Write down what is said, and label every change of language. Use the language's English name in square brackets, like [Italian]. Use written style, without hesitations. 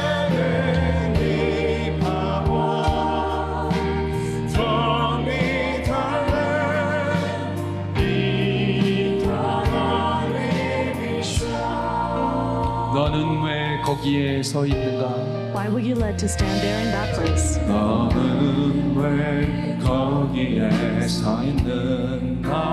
[English] Heavenly power, Don't need talent, need only vision. [Korean] 너는 왜 거기에 서 있는가? [English] Why were you led to stand there in that place? [Korean] 너는 왜 거기에 서 있는가?